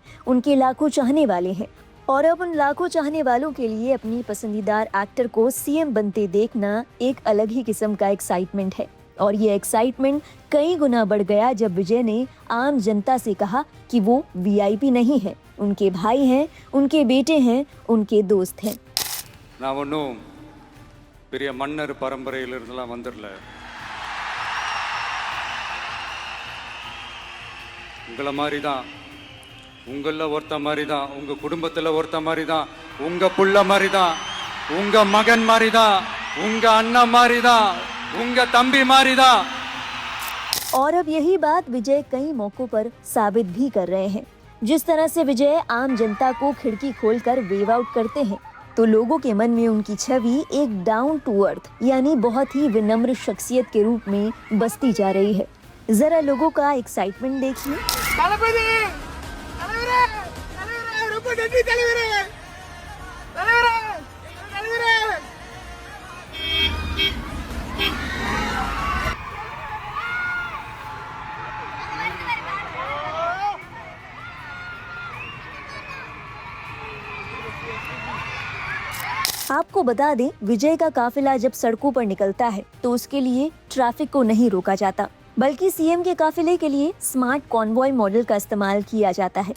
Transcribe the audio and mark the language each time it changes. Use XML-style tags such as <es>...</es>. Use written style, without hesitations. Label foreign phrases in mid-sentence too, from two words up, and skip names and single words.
<hi>उनके लाखों चाहने वाले हैं और अब उन लाखों चाहने वालों के लिए अपनी पसंदीदार एक्टर को सीएम बनते देखना एक अलग ही किस्म का एक्साइटमेंट है। और ये एक्साइटमेंट कई गुना बढ़ गया जब विजय ने आम जनता से कहा कि वो वीआईपी नहीं है, उनके भाई हैं, उनके बेटे हैं, उनके दोस्त हैं।</hi> <ta>நான் ஒன்றும் பெரிய மன்னர் பரம்பரையிலிருந்துலாம் வந்துடல. உங்களை மாதிரி தான், உங்களில் ஒருத்த மாதிரி தான், உங்கள் குடும்பத்தில் ஒருத்த மாதிரி தான், உங்கள் புள்ள மாதிரி தான், உங்கள் மகன் மாதிரி தான், உங்கள் அண்ணன் மாதிரி தான், உங்கள் தம்பி மாதிரி தான்.</ta> <hi>और अब यही बात विजय कई मौकों पर साबित भी कर रहे हैं। जिस तरह से विजय आम जनता को खिड़की खोलकर</hi> <en>wave out</en> <hi>करते हैं तो लोगों के मन में उनकी छवि एक</hi> <en>down to earth</en> <hi>यानी बहुत ही विनम्र शख्सियत के रूप में बसती जा रही है। जरा लोगों का एक्साइटमेंट देखिए।</hi> <ta>தளபதி தலைவரே தலைவரே ரொம்ப நன்றி தலைவரே தலைவரே தலைவரே.</ta> <hi>आपको बता दें, विजय का काफिला जब सड़कों पर निकलता है तो उसके लिए ट्रैफिक को नहीं रोका जाता, बल्कि सीएम के काफिले के लिए</hi> <en>smart convoy model</en> <hi>का इस्तेमाल किया जाता है।</hi>